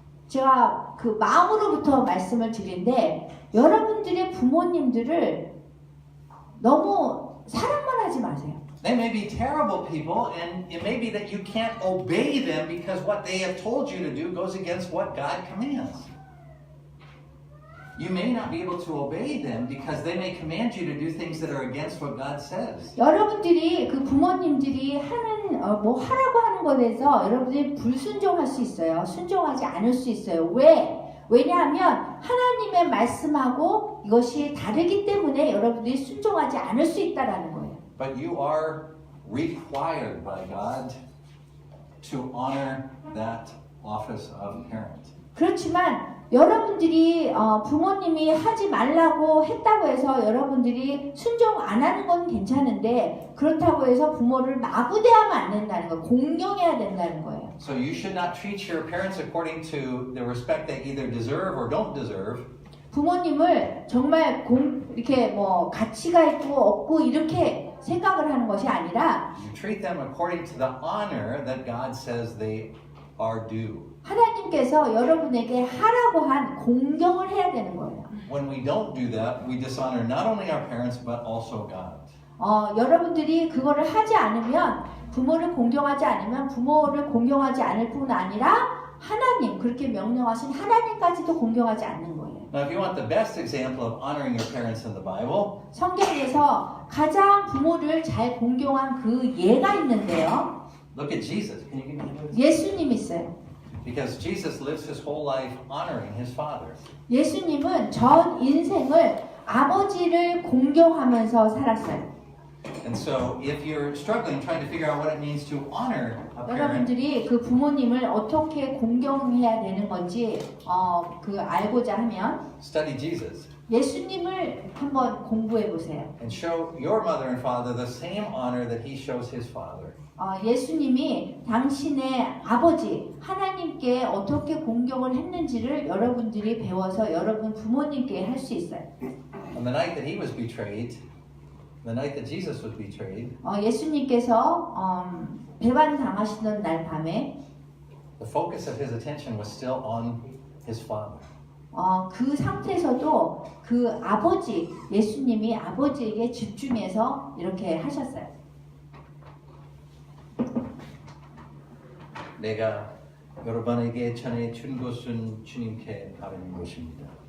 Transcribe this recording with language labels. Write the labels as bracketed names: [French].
[Korean] 제가 그 마음으로부터 말씀을 드린데 여러분들의 부모님들을 너무 사랑만 하지 마세요. [English] They may be terrible people, and it may be that you can't obey them because what they have told you to do goes against what God commands. You may not be able to obey them because they may command you to do things that are against what God says. [Korean] 여러분들이 그 부모님들이 하는 뭐 하라고 하는 것에서 여러분들이 불순종할 수 있어요. 순종하지 않을 수 있어요. 왜? 왜냐하면 하나님의 말씀하고 이것이 다르기 때문에 여러분들이 순종하지 않을 수 있다라는 거예요. [English] But you are required by God to honor that office of parent. [Korean] 그렇지만 여러분들이 부모님이 하지 말라고 했다고 해서 여러분들이 순종 안 하는 건 괜찮은데 그렇다고 해서 부모를 마구대하면 안 된다는 거예요. 공경해야 된다는 거예요. [English] So you should not treat your parents according to the respect they either deserve or don't deserve. [Korean] 부모님을 정말 이렇게 뭐 가치가 있고 없고 이렇게 생각을 하는 것이 아니라 [English] You treat them according to the honor that God says they are due. [Korean] 하나님께서 여러분에게 하라고 한 공경을 해야 되는 거예요. [English] When we don't do that, we dishonor not only our parents but also God. [Korean] 여러분들이 그거를 하지 않으면 부모를 공경하지 않으면 부모를 공경하지 않을 뿐 아니라 하나님 그렇게 명령하신 하나님까지도 공경하지 않는 거예요. [English] Now, if you want the best example of honoring your parents in the Bible, [Korean] 성경에서 가장 부모를 잘 공경한 그 예가 있는데요. [English] look at Jesus. Can you give me those? [Korean] 예수님 있어요. [English] Because Jesus lives his whole life honoring his father. [Korean] 예수님은 전 인생을 아버지를 공경하면서 살았어요. [English] And so, if you're struggling trying to figure out what it means to honor a parent, [Korean] 여러분들이 그 부모님을 어떻게 공경해야 되는 건지 그 알고자 하면 [English] study Jesus [Korean] 예수님을 한번 공부해 보세요. [English] and show your mother and father the same honor that he shows his father. [Korean] 예수님이 당신의 아버지 하나님께 어떻게 공경을 했는지를 여러분들이 배워서 여러분 부모님께 할 수 있어요. [English] On the night that he was betrayed, the night that Jesus was betrayed, [Korean] 예수님께서 배반 당하시던 날 밤에 [English] the focus of his attention was still on his father. [Korean] 그 상태에서도 그 아버지 예수님이 아버지에게 집중해서 이렇게 하셨어요. 내가 여러분에게 전해 준 것은 주님께 바른 것입니다.